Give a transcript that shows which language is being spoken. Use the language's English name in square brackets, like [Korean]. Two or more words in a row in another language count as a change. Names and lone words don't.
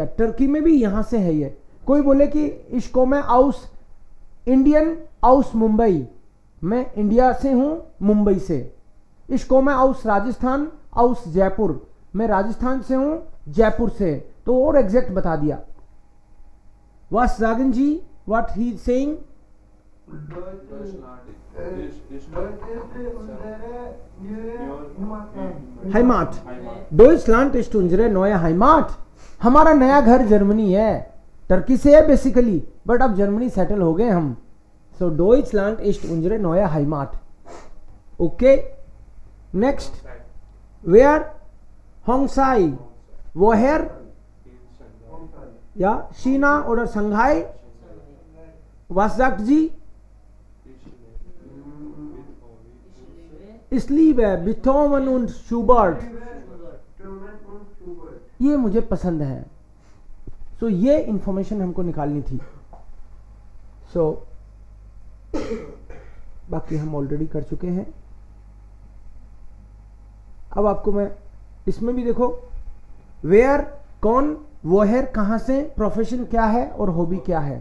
[Hindi] टर्की में भी यहां से है ये। कोई बोले कि इसको मैं [German] aus Indien aus Mumbai, [Hindi] मैं इंडिया से हूं मुंबई से। इसको मैं [German] aus Rajasthan aus Jaipur, [Hindi] मैं राजस्थान से हूं जयपुर से, तो और एग्जैक्ट बता दिया। [German] Was sagen Sie [English] what he is saying? [German] Heimat. Deutschland ist unsere neue Heimat. [Hindi] हमारा नया घर जर्मनी है, टर्की से है बेसिकली, बट अब जर्मनी सेटल हो गए हम। [German] सो Deutschland ist unsere neue Heimat. [English] okay, next, wer Hongsai, [German] woher या China oder Shanghai, was sagt sie? Ich liebe Beethoven und Schubert, [Hindi] ये मुझे पसंद है। सो ये इंफॉर्मेशन हमको निकालनी थी। सो बाकी हम ऑलरेडी कर चुके हैं। अब आपको मैं इसमें भी देखो, वेयर कौन, वोहेर कहां से, प्रोफेशन क्या है और हॉबी क्या है।